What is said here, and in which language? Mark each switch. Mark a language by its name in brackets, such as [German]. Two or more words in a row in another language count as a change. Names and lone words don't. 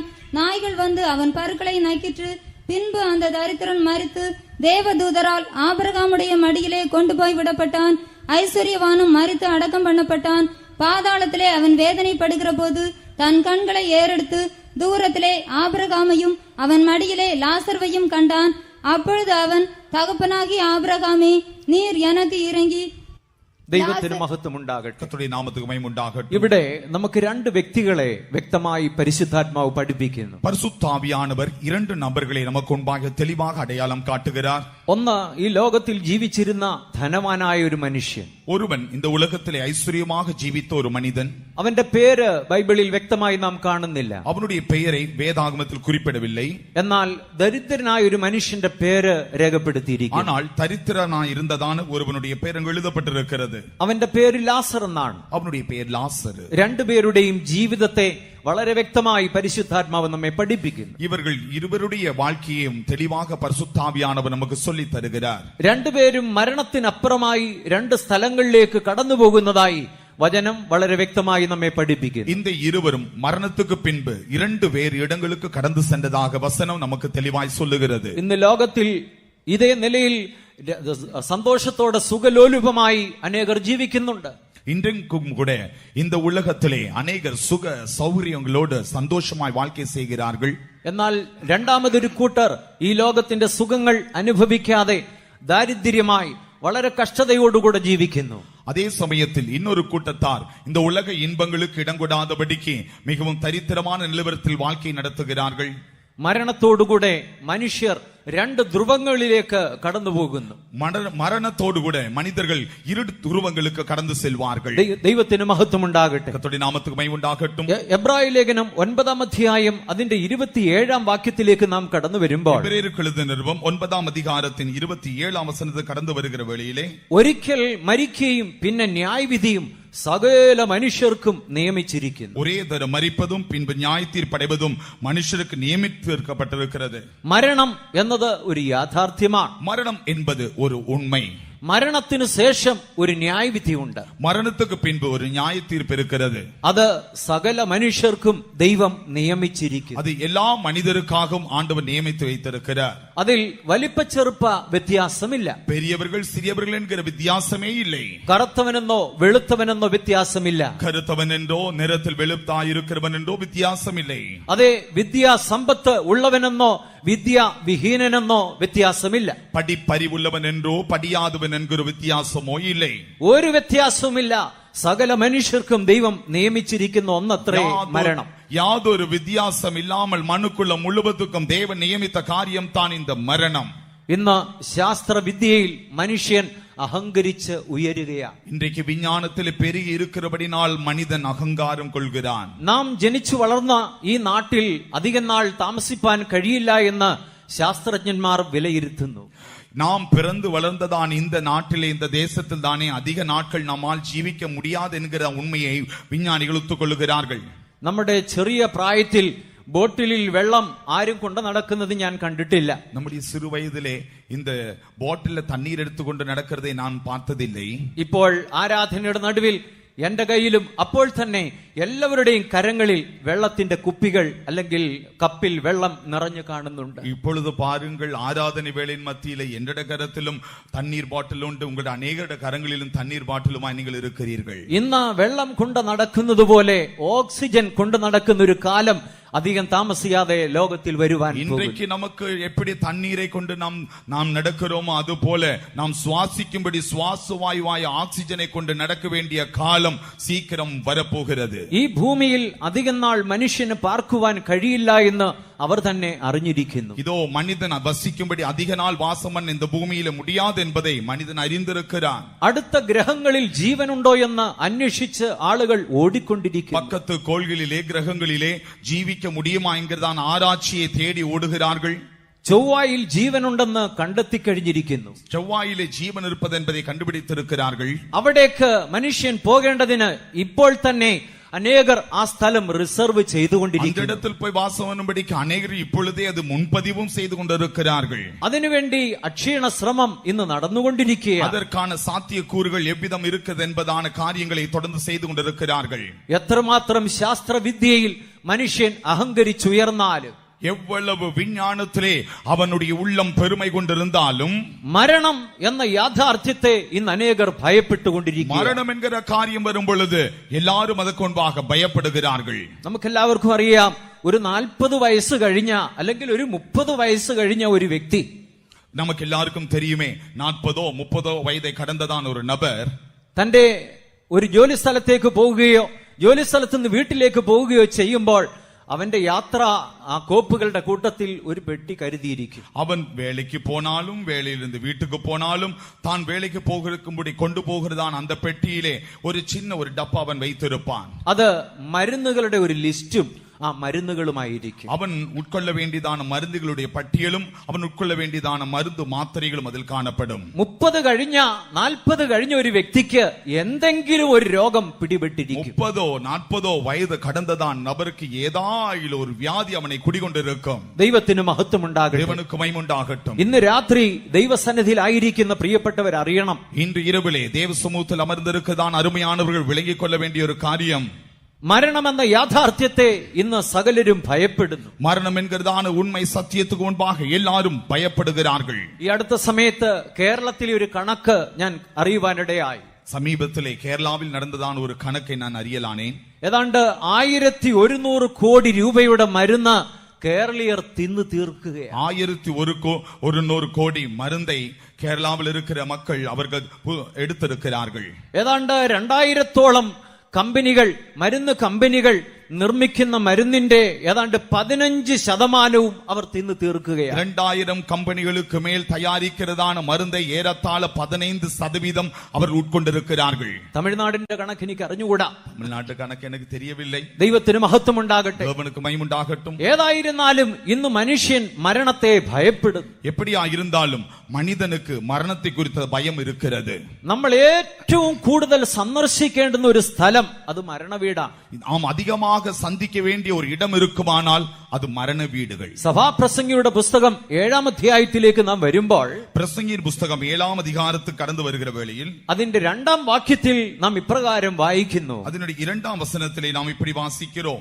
[Tamil] நாய்கள் வந்து அவன் பருக்களை நக்கிற்று. பின்பு அந்த தரித்திரன் மரித்து தேவதூதரால் ஆபிரகாமுடைய மடியிலே கொண்டு போய் விடப்பட்டான். ஐஸ்வர்யவானும் மரித்து அடக்கம் பண்ணப்பட்டான். பாதாளத்திலே அவன் வேதனைப்படுகிற போது தன் கண்களை ஏறெடுத்து தூரத்திலே ஆபிரகாமையும் அவன் மடியிலே லாசர்வையும் கண்டான். அப்பொழுது அவன், தகப்பனாகி ஆபிரகாமே, நீர் எனக்கு இறங்கி. [Malayalam] ദൈവത്തിന് മഹത്വം ഉണ്ടാകട്ടെ. [Tamil] கர்த்தருடைய நாமத்துக்கு மகிமை உண்டாகட்டும். [Malayalam] ഇവിടെ നമുക്ക് രണ്ട് വ്യക്തികളെ വ്യക്തമായി പരിശുദ്ധാത്മാവ് പഠിപ്പിക്കുന്നു. [Tamil] பரிசுத்தாவியானவர் இரண்டு நபர்களை நமக்கு முன்பாக தெளிவாக அடையாளம் காட்டுகிறார். [Malayalam] ഒന്ന്, ഈ ലോകത്തിൽ ജീവിച്ചിരുന്ന ധനവാനായ ഒരു മനുഷ്യൻ. [Tamil] ஒருவன் இந்த உலகத்திலே ஐஸ்வர்யமாக ஜீவித்த ஒரு மனிதன். [Malayalam] അവന്റെ പേര് ബൈബിളിൽ വ്യക്തമായി നാം കാണുന്നില്ല. [Tamil] அவனுடைய பெயரை வேதாகமத்தில் குறிப்பிடவில்லை. [Malayalam] എന്നാൽ ദരിദ്രനായ ഒരു മനുഷ്യന്റെ പേര് രേഖപ്പെടുത്തിയിരിക്കുന്നു. [Tamil] ஆனால் தரித்திரனாய் இருந்ததான ஒருவனுடைய பெயர் அங்கு எழுதப்பட்டிருக்கிறது. [Malayalam] അവന്റെ പേര് ലാസർ എന്നാണ്. [Tamil] அவனுடைய பெயர் லாசரு. [Malayalam] രണ്ടുപേരുടെയും ജീവിതത്തെ വളരെ വ്യക്തമായി പരിശുദ്ധാത്മാവ് നമ്മെ പഠിപ്പിക്കുന്നു. [Tamil] இவர்கள் இருவருடைய வாழ்க்கையையும் தெளிவாக பரிசுத்தாவியானவர் நமக்கு சொல்லி தருகிறார். [Malayalam] രണ്ടുപേരും മരണത്തിനപ്പുറമായി രണ്ട് സ്ഥലങ്ങളിലേക്ക് കടന്നു പോകുന്നതായി വചനം വളരെ വ്യക്തമായി നമ്മെ പഠിപ്പിക്കുന്നു. [Tamil] இந்த இருவரும் மரணத்துக்கு பின்பு இரண்டு வேறு இடங்களுக்கு கடந்து சென்றதாக வசனம் நமக்கு தெளிவாய் சொல்லுகிறது. [Malayalam] ഇന്ന് ലോകത്തിൽ ഇതേ നിലയിൽ സന്തോഷത്തോടെ സുഖലോലുപമായി അനേകർ ജീവിക്കുന്നുണ്ട്. [Tamil] இன்றைக்கும் கூட இந்த உலகத்திலே அநேகர் சுக சௌகரியங்களோடு சந்தோஷமாய் வாழ்க்கை செய்கிறார்கள். [Malayalam] എന്നാൽ രണ്ടാമതൊരു കൂട്ടർ ഈ ലോകത്തിന്റെ സുഖങ്ങൾ അനുഭവിക്കാതെ ദാരിദ്ര്യമായി വളരെ കഷ്ടതയോടുകൂടെ ജീവിക്കുന്നു. [Tamil] அதே சமயத்தில் இன்னொரு கூட்டத்தார் இந்த உலக இன்பங்களுக்கு இடம் கொடாதபடிக்கு மிகவும் தரித்திரமான நிலவரத்தில் வாழ்க்கை நடத்துகிறார்கள். [Malayalam] മരണത്തോടുകൂടെ മനുഷ്യർ രണ്ട് ധ്രുവങ്ങളിലേക്ക് കടന്നുപോകുന്നു. [Tamil] மரணத்தோடுகூட மனிதர்கள் இரு துருவங்களுக்கு கடந்து செல்வார்கள். [Malayalam] ദൈവത്തിന് മഹത്വം ഉണ്ടാകട്ടെ. [Tamil] கர்த்தருடைய நாமத்துக்கு மகிமை உண்டாகட்டும். [Malayalam] എബ്രായ ലേഖനം 9-ാം അധ്യായം അതിന്റെ 27-ാം വാക്യത്തിലേക്ക് നാം കടന്നു വരുമ്പോൾ [Tamil] எபிரேயருக்கு எழுதின நிருபம் 9-ஆம் அதிகாரத்தின் 27-ஆம் வசனத்துக்கு கடந்து வருகிற வேளையிலே [Malayalam] ഒരിക്കൽ മരിക്കുകയും പിന്നെ ന്യായവിധിയും സകല മനുഷ്യർക്കും നിയമിച്ചിരിക്കുന്നു. [Tamil] ஒரே தரம் மரிப்பதும் பின்பு நியாய தீர்ப்படைவதும் மனுஷருக்கு நியமித்திருக்கப்பட்டிருக்கிறது. [Malayalam] മരണം എന്നത് ഒരു യാഥാർത്ഥ്യമാണ്. [Tamil] மரணம் என்பது ஒரு உண்மை. [Malayalam] മരണത്തിനു ശേഷം ഒരു ന്യായവിധിയുണ്ട്. [Tamil] மரணத்துக்கு பின்பு ஒரு நியாய தீர்ப்பு இருக்கிறது. [Malayalam] അത് സകല മനുഷ്യർക്കും ദൈവം നിയമിച്ചിരിക്കുന്നു. [Tamil] அது எல்லா மனிதருக்காகவும் ஆண்டவர் நியமித்து வைத்திருக்கிறார். [Malayalam] അതിൽ വലിപ്പ ചെറുപ്പ വ്യത്യാസമില്ല. [Tamil] பெரியவர்கள் சிறியவர்கள் என்கிற வித்தியாசமே இல்லை. [Malayalam] കറുത്തവനെന്നോ വെളുത്തവനെന്നോ വ്യത്യാസമില്ല. [Tamil] கருத்தவன் என்றோ நிறத்தில் வெளுத்தாயிருக்கிறவன் என்றோ வித்தியாசம் இல்லை. [Malayalam] അതെ, വിദ്യാസമ്പത്ത് ഉള്ളവനെന്നോ വിദ്യാവിഹീനനെന്നോ വ്യത്യാസമില്ല. [Tamil] படிப்பறிவுள்ளவன் என்றோ படியாதவன் என்கிற வித்தியாசமோ இல்லை. [Malayalam] ഒരു വ്യത്യാസവുമില്ല. സകല മനുഷ്യർക്കും ദൈവം നിയമിച്ചിരിക്കുന്ന ഒന്നത്രേ മരണം. [Tamil] യാതൊരു வித்தியாசம் இல்லாமல் மனுக்குள்ள முழுவதுக்கும் தேவன் நியமித்த காரியம் தான் இந்த மரணம். [Malayalam] ഇന്ന് ശാസ്ത്രവിദ്യയിൽ മനുഷ്യൻ അഹങ്കരിച്ച് ഉയരുകയാണ്. [Tamil] இன்றைக்கு விஞ்ஞானத்தில் பெருகி இருக்கிறபடினால் மனிதன் அகங்காரம் கொள்கிறான். [Malayalam] നാം ജനിച്ചു വളർന്ന ഈ നാട്ടിൽ അധികം നാൾ താമസിപ്പാൻ കഴിയില്ല എന്ന് ശാസ്ത്രജ്ഞന്മാർ വിലയിരുത്തുന്നു. [Tamil] நாம் பிறந்து வளர்ந்ததான் இந்த நாட்டிலே இந்த தேசத்தில் தானே அதிக நாட்கள் நம்மால் ஜீவிக்க முடியாது என்கிற உண்மையை விஞ்ஞானிகள் ஒத்துக்கொள்கிறார்கள். [Malayalam] നമ്മുടെ ചെറിയ പ്രായത്തിൽ ബോട്ടിലിൽ വെള്ളം ആരും കൊണ്ടു നടക്കുന്നത് ഞാൻ കണ്ടിട്ടില്ല. [Tamil] நம்முடைய சிறு வயதிலே இந்த பாட்டில்ல தண்ணீர் எடுத்துக்கொண்டு நடக்கிறதை நான் பார்த்ததில்லை. [Malayalam] ഇപ്പോൾ ആരാധനയുടെ നടുവിൽ എന്റെ കയ്യിലും അപ്പോൾ തന്നെ എല്ലാവരുടെയും കരങ്ങളിൽ വെള്ളത്തിന്റെ കുപ്പികൾ അല്ലെങ്കിൽ കപ്പിൽ വെള്ളം നിറഞ്ഞു കാണുന്നുണ്ട്. [Tamil] இப்பொழுது பாருங்கள், ஆராதனை வேளையின் மத்தியிலே என்னுடைய கரத்திலும் தண்ணீர் பாட்டில் உண்டு, உங்களுடைய அநேகருடைய கரங்களிலும் தண்ணீர் பாட்டிலுமாய் நீங்கள் இருக்கிறீர்கள். [Malayalam] ഇന്ന് വെള്ളം കൊണ്ട് നടക്കുന്നത് പോലെ ഓക്സിജൻ കൊണ്ട് നടക്കുന്ന ഒരു കാലം അധികം താമസിയാതെ ലോകത്തിൽ വരുവാൻ പോകുന്നു. [Tamil] இன்றைக்கு நமக்கு எப்படி தண்ணீரை கொண்டு நாம் நடக்கிறோமோ அது போல நாம் சுவாசிக்கும்படி சுவாச வாயுவாய் ஆக்சிஜனை கொண்டு நடக்க வேண்டிய காலம் சீக்கிரம் வரப்போகிறது. [Malayalam] ഈ ഭൂമിയിൽ അധികം നാൾ മനുഷ്യന് പാർക്കുവാൻ കഴിയില്ല എന്ന് അവർ തന്നെ അറിഞ്ഞിരിക്കുന്നു. [Tamil] இதோ மனிதன் வசிக்கும்படி அதிக நாள் வாசம் பண்ண இந்த பூமியில முடியாது என்பதை மனிதன் அறிந்திருக்கிறான். [Malayalam] അടുത്ത ഗ്രഹങ്ങളിൽ ജീവനുണ്ടോ എന്ന് അന്വേഷിച്ച് ആളുകൾ ഓടിക്കൊണ്ടിരിക്കുന്നു. [Tamil] பக்கத்து கோள்களிலே கிரகங்களிலே ஜீவிக்க முடியுமா என்கிறதான் ஆராய்ச்சியை தேடி ஓடுகிறார்கள். [Malayalam] ചൊവ്വായിൽ ജീവനുണ്ടെന്ന് കണ്ടെത്തിക്കഴിഞ്ഞിരിക്കുന്നു. [Tamil] செவ்வாயிலே ஜீவன் இருப்பது என்பதை கண்டுபிடித்திருக்கிறார்கள். [Malayalam] അവിടേക്ക് മനുഷ്യൻ പോകേണ്ടതിന് ഇപ്പോൾ തന്നെ അനേകർ ആ സ്ഥലം റിസർവ് ചെയ്തുകൊണ്ടിരിക്കുന്നു. [Tamil] அந்த இடத்தில் போய் வாசம் பண்ணும்படிக்கு அநேகர் இப்பொழுதே அது முன்பதிவும் செய்து கொண்டிருக்கிறார்கள். [Malayalam] അതിനുവേണ്ടി അക്ഷീണ ശ്രമം ഇന്ന് നടന്നുകൊണ്ടിരിക്കുകയാണ്. [Tamil] அதற்கான சாத்தியக்கூறுகள் எவ்விதம் இருக்குது என்பதான காரியங்களை தொடர்ந்து செய்து கொண்டிருக்கிறார்கள். [Malayalam] എത്രമാത്രം ശാസ്ത്രവിദ്യയിൽ മനുഷ്യൻ അഹങ്കരിച്ചുയർന്നാലും, [Tamil] எவ்வளவு விஞ்ஞானத்திலே அவனுடைய உள்ளம் பெருமை கொண்டிருந்தாலும், [Malayalam] മരണം എന്ന യാഥാർത്ഥ്യത്തെ ഇന്ന് അനേകർ ഭയപ്പെട്ടുകൊണ്ടിരിക്കുന്നു. [Tamil] மரணம் என்கிற காரியம் வரும் பொழுது எல்லாரும் அதற்கு முன்பாக பயப்படுகிறார்கள். [Malayalam] നമുക്കെല്ലാവർക്കും അറിയാം, ഒരു 40 വയസ്സ് കഴിഞ്ഞ അല്ലെങ്കിൽ ഒരു 30 വയസ്സ് കഴിഞ്ഞ ഒരു വ്യക്തി, [Tamil] நமக்கு எல்லாருக்கும் தெரியுமே, 40-30 വയதை கடந்ததான ஒரு நபர் [Malayalam] തന്റെ ഒരു ജോലി സ്ഥലത്തേക്ക് പോവുകയോ ജോലി സ്ഥലത്ത് നിന്ന് വീട്ടിലേക്ക് പോവുകയോ ചെയ്യുമ്പോൾ അവന്റെ യാത്ര ആ കോപ്പുകളുടെ കൂട്ടത്തിൽ ഒരു പെട്ടി കരുതിയിരിക്കും. [Tamil] அவன் வேலைக்கு போனாலும் வேலையிலிருந்து வீட்டுக்கு போனாலும் தான் வேலைக்கு போகிறதுக்கும்படி கொண்டு போகிறதான அந்த பெட்டியிலே ஒரு சின்ன ஒரு டப்பா அவன் வைத்திருப்பான். [Malayalam] അത് മരുന്നുകളുടെ ഒരു ലിസ്റ്റും ആ മരുന്നുകളുമായിരിക്കും. [Tamil] அவன் உட்கொள்ள வேண்டியதான மருந்துகளுடைய பட்டியலும் அவன் உட்கொள்ள வேண்டியதான மருந்து மாத்திரைகளும் அதில் காணப்படும். [Malayalam] 30 കഴിഞ്ഞ 40 കഴിഞ്ഞ ഒരു വ്യക്തിക്ക് എന്തെങ്കിലും ഒരു രോഗം പിടിപെട്ടിരിക്കും. [Tamil] 30-40 വയത് கடந்ததான நபருக்கு ஏதாயிலும் ஒரு வியாதி அவனை குடிகொண்டிருக்கும். [Malayalam] ദൈവത്തിന് മഹത്വം ഉണ്ടാകട്ടെ. [Tamil] தேவனுக்கு மகிமை உண்டாகட்டும். [Malayalam] ഇന്ന് രാത്രി ദൈവസന്നിധിയിൽ ആയിരിക്കുന്ന പ്രിയപ്പെട്ടവർ അറിയണം, [Tamil] இன்று இரவிலே தேவ சமூகத்தில் அமர்ந்திருக்கிறதான அருமையானவர்கள் விளங்கிக் கொள்ள வேண்டிய ஒரு காரியம், [Malayalam] മരണമെന്ന യാഥാർത്ഥ്യത്തെ ഇന്ന് സകലരും ഭയപ്പെടുന്നു. [Tamil] மரணம் என்கிறதான உண்மை சத்தியத்துக்கு முன்பாக எல்லாரும் பயப்படுகிறார்கள். [Malayalam] ഈ അടുത്ത സമയത്ത് കേരളത്തിലെ ഒരു കണക്ക് ഞാൻ അറിയുവാനിടയായി. [Tamil] சமீபத்திலே கேரளாவில் நடந்ததான ஒரு கணக்கை நான் அறியலானேன். [Malayalam] ഏതാണ്ട് 1100 കോടി രൂപയുടെ മരുന്ന് കേരളീയർ തിന്നു തീർക്കുകയാണ്. [Tamil] 1100 கோடி மருந்தை கேரளாவில் இருக்கிற மக்கள் அவர்கள் எடுத்திருக்கிறார்கள். [Malayalam] ഏതാണ്ട് 2000-ഓളം കമ്പനികൾ, മരുന്ന് കമ്പനികൾ നിർമ്മിക്കുന്ന മരുന്നിന്റെ ഏതാണ്ട് 15% അവർ തിന്നു തീർക്കുകയാണ്. [Tamil] 2000 கம்பெனிகளுக்கு மேல் தயாரிக்கிறதான மருந்தை ஏறத்தாழ 15% அவர் உட்கொண்டிருக்கிறார்கள். [Malayalam] തമിഴ്നാടിന്റെ കണക്ക് എനിക്ക് അറിഞ്ഞുകൂടാ. [Tamil] தமிழ்நாட்டு கணக்கு எனக்கு தெரியவில்லை. [Malayalam] ദൈവത്തിന് മഹത്വം ഉണ്ടാകട്ടെ. [Tamil] தேவனுக்கு மகிமையுண்டாகட்டும். [Malayalam] ഏതായിരുന്നാലും ഇന്ന് മനുഷ്യൻ മരണത്തെ ഭയപ്പെടുന്നു. [Tamil] எப்படியா இருந்தாலும் மனிதனுக்கு மரணத்தை குறித்த பயம் இருக்கிறது. [Malayalam] നമ്മൾ ഏറ്റവും കൂടുതൽ സന്ദർശിക്കേണ്ടുന്ന ഒരു സ്ഥലം അത് മരണവീടാണ്. [Tamil] நாம் அதிகமாக சந்திக்க வேண்டிய ஒரு இடம் இருக்குமானால் அது மரண வீடுகள். [Malayalam] സഭാപ്രസംഗിയുടെ പുസ്തകം 7-ാം അധ്യായത്തിലേക്ക് നാം വരുമ്പോൾ [Tamil] பிரசங்கியின் புஸ்தகம் 7ஆம் அதிகாரத்துக்கு கடந்து வருகிற வேளையில் [Malayalam] അതിന്റെ 2-ാം വാക്യത്തിൽ നാം ഇപ്രകാരം വായിക്കുന്നു. [Tamil] அதனுடைய 2ஆம் வசனத்திலே நாம் இப்படி வாசிக்கிறோம்.